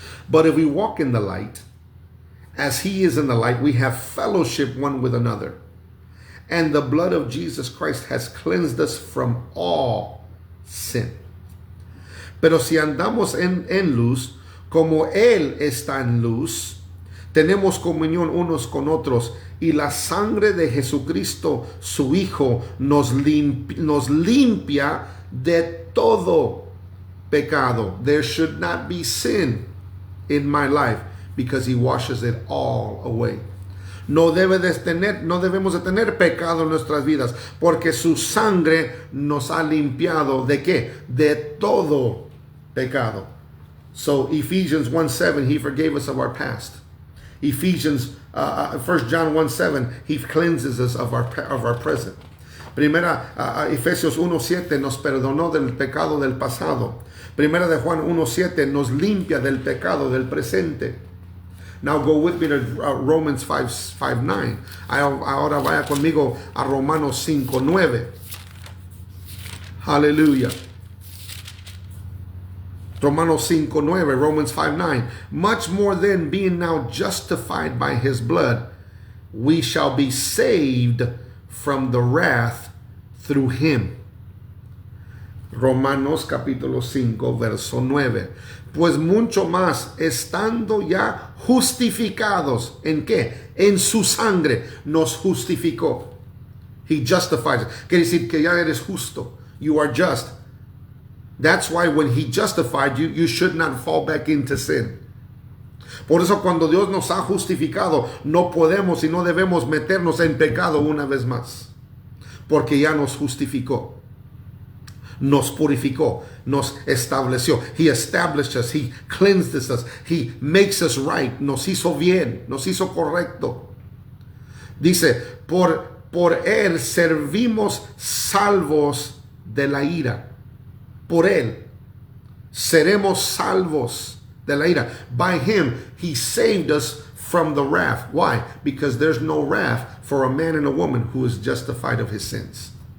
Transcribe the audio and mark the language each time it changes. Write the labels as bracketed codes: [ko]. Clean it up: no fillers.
[en] But if we walk in the light, as He is in the light, we have fellowship one with another. And the blood of Jesus Christ has cleansed us from all sin. [es] Pero si andamos en luz, como Él está en luz, tenemos comunión unos con otros, y la sangre de Jesucristo, su Hijo, nos limpia de todo pecado. [en] There should not be sin in my life because He washes it all away. [es] No debemos de tener pecado en nuestras vidas porque su sangre nos ha limpiado ¿de qué? De todo pecado. [en] So Ephesians 1:7, He forgave us of our past. Ephesians 1 John 1:7, He cleanses us of our present. [es] Primera Efesios 1:7 nos perdonó del pecado del pasado. Primera de Juan 1:7 nos limpia del pecado del presente. [en] Now go with me to Romans 5:9. [es] Ahora vaya conmigo a Romanos 5:9. [en] Hallelujah. [es] Romanos 5:9, Romans 5:9. [en] Much more then, being now justified by His blood, we shall be saved from the wrath through Him. [es] Romanos capítulo 5, verso 9. Pues mucho más, estando ya justificados, ¿en qué? En su sangre nos justificó. [en] He justifies. [es] Quiere decir que ya eres justo. [en] You are just. That's why when He justified you, you should not fall back into sin. [es] Por eso cuando Dios nos ha justificado, no podemos y no debemos meternos en pecado una vez más. Porque ya nos justificó. Nos purificó, nos estableció. [en] He established us, He cleansed us, He makes us right, [es] nos hizo bien, nos hizo correcto. Dice, por Él servimos salvos de la ira. Por Él seremos salvos de la ira. [en] By Him, He saved us from the wrath. Why? Because there's no wrath for a man and a woman who is justified of his sins.